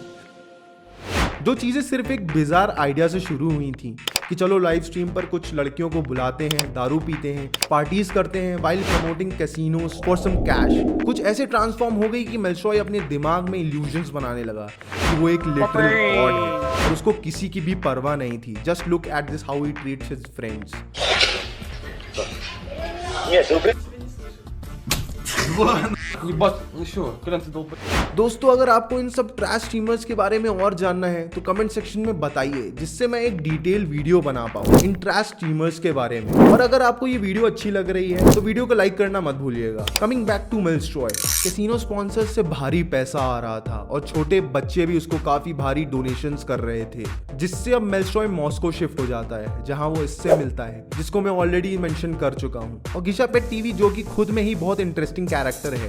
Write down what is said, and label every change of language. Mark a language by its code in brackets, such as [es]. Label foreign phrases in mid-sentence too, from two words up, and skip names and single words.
[hi] जो चीजें सिर्फ एक [en] bizarre idea [hi] से शुरू हुई थी कि चलो [en] live stream [hi] पर कुछ लड़कियों को बुलाते हैं, दारू पीते हैं, पार्टीज करते हैं [en] while promoting casinos for some cash, [hi] कुछ ऐसे ट्रांसफॉर्म हो गई कि मेल्स्ट्रॉय अपने दिमाग में इल्यूजन्स बनाने लगा कि वो एक [en] literal god [hi] है और उसको किसी की भी परवाह नहीं थी। [en] just look at this how he treats his friends. [ru] Ебать, ну что, когда ты долб... [hi] दोस्तों अगर आपको इन सब [en] trash streamers [hi] के बारे में और जानना है तो [en] comment section [hi] में बताइए, जिससे मैं एक [en] detail video [hi] बना पाऊँ इन [en] trash streamers [hi] के बारे में। और अगर आपको ये वीडियो अच्छी लग रही है तो वीडियो को लाइक करना मत भूलिएगा। [en] coming back to [hi] मेल्स्ट्रॉय, [en] casino sponsors [hi] से भारी पैसा आ रहा था और छोटे बच्चे भी उसको काफी भारी डोनेशंस कर रहे थे, जिससे अब मेल्स्ट्रॉय मॉस्को शिफ्ट हो जाता है जहां वो इससे मिलता है, जिसको मैं [en] already mention [hi] कर चुका हूं, और गिशा पेट टीवी जो कि खुद में ही बहुत [en] interesting character [hi] है।